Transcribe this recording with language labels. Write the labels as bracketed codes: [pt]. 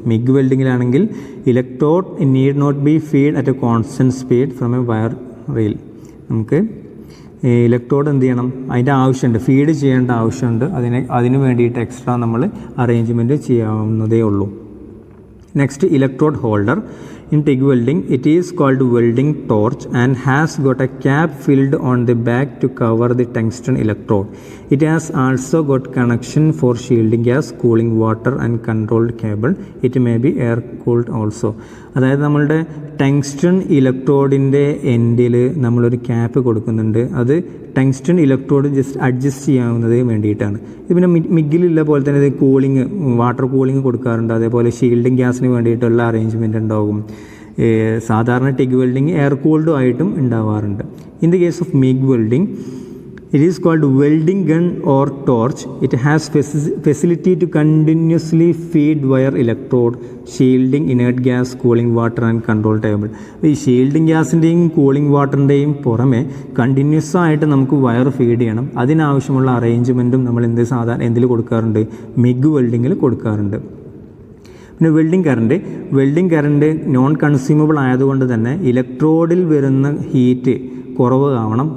[ml] MiG വെൽഡിങ്ങിലാണെങ്കിൽ [en] Electrode need not be feed at a constant speed from a wire rail. [ml] നമുക്ക് electrode എന്ത് ചെയ്യണം, അതിൻ്റെ ആവശ്യമുണ്ട്, ഫീഡ് ചെയ്യേണ്ട ആവശ്യമുണ്ട്, അതിന് വേണ്ടിയിട്ട് എക്സ്ട്രാ നമ്മൾ അറേഞ്ച്മെൻറ്റ് ചെയ്യാവുന്നതേ ഉള്ളൂ. [en] Next, electrode holder. In TIG welding, it is called welding torch and has got a cap filled on the back to cover the tungsten electrode. It has also got connection for shielding gas, cooling water and controlled cable. It may be air cooled also. [ml] അതായത് നമ്മളുടെ tungsten ഇലക്ട്രോഡിൻ്റെ എൻഡിൽ നമ്മളൊരു cap കൊടുക്കുന്നുണ്ട്. അത് tungsten electrode just adjust ചെയ്യാവുന്നതിന് വേണ്ടിയിട്ടാണ്. ഇത് പിന്നെ മിഗിലുള്ള പോലെ തന്നെ ഇത് കൂളിംഗ്, വാട്ടർ കൂളിംഗ് കൊടുക്കാറുണ്ട്. അതേപോലെ ഷീൽഡിംഗ് ഗ്യാസിന് വേണ്ടിയിട്ടുള്ള അറേഞ്ച്മെൻറ്റ് ഉണ്ടാകും. സാധാരണ ടിഗ് വെൽഡിങ് എയർ കൂൾഡും ആയിട്ടും ഉണ്ടാവാറുണ്ട്. [en] In the case of MIG welding, it is called welding gun or torch. It has facility to continuously feed wire electrode, shielding inert gas, cooling water and control table. [ml] ഈ shielding ഗ്യാസിൻ്റെയും cooling വാട്ടറിൻ്റെയും പുറമെ continuous ആയിട്ട് നമുക്ക് wire feed ചെയ്യണം. അതിനാവശ്യമുള്ള അറേഞ്ച്മെൻറ്റും നമ്മൾ എന്തിൽ കൊടുക്കാറുണ്ട്? MiG വെൽഡിങ്ങിൽ കൊടുക്കാറുണ്ട്. പിന്നെ വെൽഡിംഗ് കറണ്ട് നോൺ കൺസ്യൂമബിൾ ആയതുകൊണ്ട് തന്നെ ഇലക്ട്രോഡിൽ വരുന്ന ഹീറ്റ് കുറവ് ആവണം.